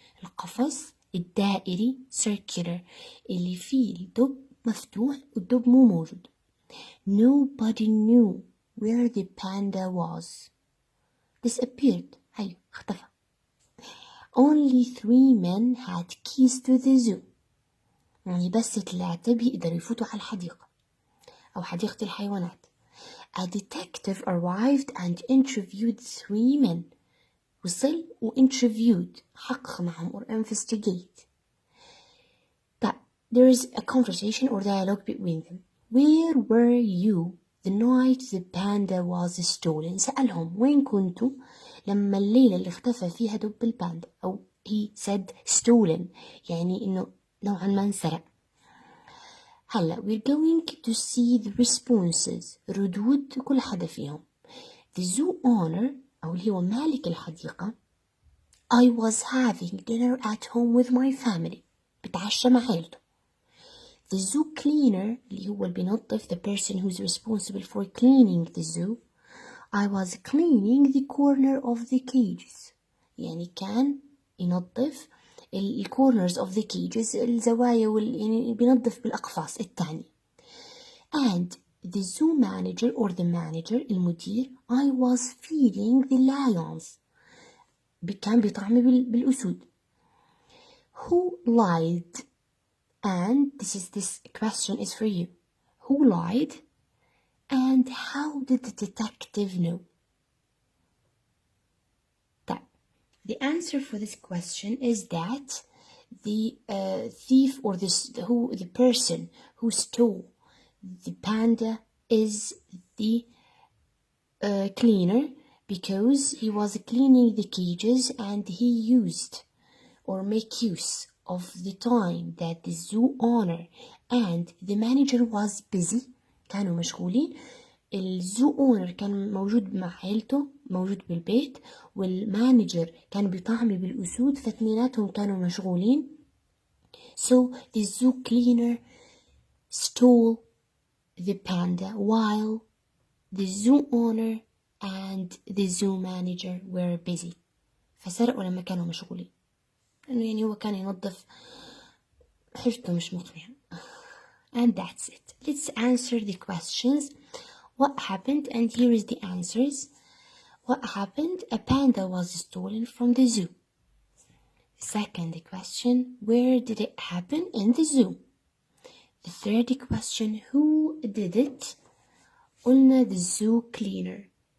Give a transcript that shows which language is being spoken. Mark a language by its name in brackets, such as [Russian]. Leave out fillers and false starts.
[Arabic] القفص الدائري circular اللي فيه الدب مفتوح والدب مو موجود. [English] Nobody knew where the panda was. Disappeared. [Arabic] هاي اختفى. [English] Only 3 men had keys to the zoo. [Arabic] يعني بس 3 بيقدروا يفوتوا على الحديقة أو حديقة الحيوانات. [English] A detective arrived and interviewed 3 men. [Arabic] وصل interviewed حقق معهم or investigate. [English] But there is a conversation or dialogue between them. Where were you the night the panda was stolen? [Arabic] سألهم وين كنتوا لما الليلة اللي اختفى فيها دب الباندا. أو [English] he said stolen [Arabic] يعني إنه نوعا ما انسرق. هلا [English] we're going to see the responses. [Arabic] ردود كل حدا فيهم. [English] The zoo owner [Arabic] أو اللي هو مالك الحديقة. [English] I was having dinner at home with my family. [Arabic] بتعشى مع عيلته. [English] The zoo cleaner [Arabic] اللي هو اللي بينظف, [English] the person who's responsible for cleaning the zoo. I was cleaning the corner of the cages. [Arabic] يعني كان ينظف [English] corners of the cages, [Arabic] الزوايا يعني بينظف بالأقفاص التانية. [English] And the zoo manager or the manager المدير, I was feeding the lions. [Arabic] كان بيطعمي بالأسود. [English] Who lied? And this question is for you. Who lied? And how did the detective know? The answer for this question is that the thief or the person who stole the panda is the cleaner, because he was cleaning the cages and he used or make use of the time that the zoo owner and the manager was busy. [Arabic] كانوا مشغولين. الزو اونر كان موجود مع عيلته, موجود بالبيت, والمانجر كان بيطعمي بالأسود, فاثنيناتهم كانوا مشغولين. [English] So the zoo cleaner stole the panda while the zoo owner and the zoo manager were busy. [Arabic] فسرقوا لما كانوا مشغولين. لأنه يعني هو كان ينظف حجته مش مقنعة. [English] And that's it. Let's answer the questions. What happened? And here is the answers. What happened? A panda was stolen from the zoo. Second question, where did it happen? In the zoo. The third question, who did it? [Arabic] قلنا [English] the zoo cleaner.